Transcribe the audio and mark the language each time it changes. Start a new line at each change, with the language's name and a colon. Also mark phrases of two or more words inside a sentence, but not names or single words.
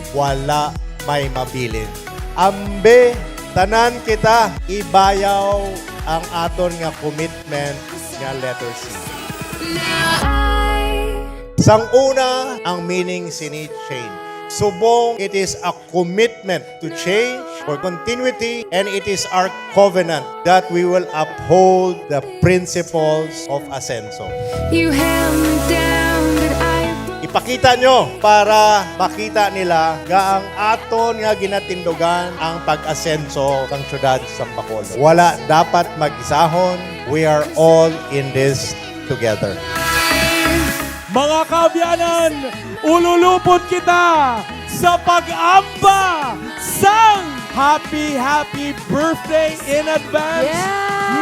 Hiligaynon: Wala may mabilin. Ambe, tanan kita, ibayaw ang aton nga commitment nga letter C. Sang una, ang meaning sini change. Subong,
English: it is a commitment to change for continuity, and it is our covenant that we will uphold the principles of Asenso. You held me down, but I broke.
Hiligaynon: Ipakita nyo para makita nila nga ang aton nga ginatindugan ang pag-asenso ng syudad sa Bacolod. Wala dapat mag-isahon.
English: We are all in this together.
Hiligaynon: Mga kaabyanan, ululupot kita sa pag-amba sang
English: happy birthday in advance,
Hiligaynon: Yes!